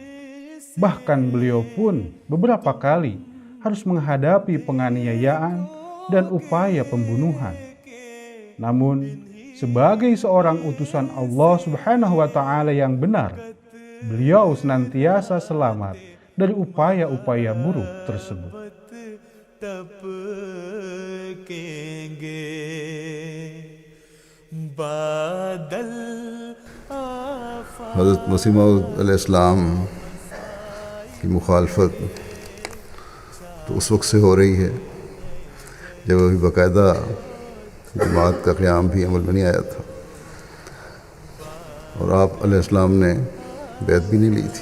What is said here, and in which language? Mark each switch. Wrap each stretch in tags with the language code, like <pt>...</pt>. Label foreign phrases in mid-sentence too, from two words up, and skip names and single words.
<id>Bahkan beliau pun beberapa kali harus menghadapi penganiayaan dan upaya pembunuhan. Namun, sebagai seorang utusan Allah</id> <ar>سبحانه وتعالى</ar> <id>yang benar, beliau senantiasa selamat dari upaya-upaya buruk tersebut.</id> <ur>حضرت مسیح موعود علیہ السلام کی مخالفت تو اس وقت سے ہو رہی ہے جب ابھی باقاعدہ جماعت کا قیام بھی عمل میں نہیں آیا تھا اور آپ علیہ السلام نے بیعت بھی نہیں لی تھی.</ur>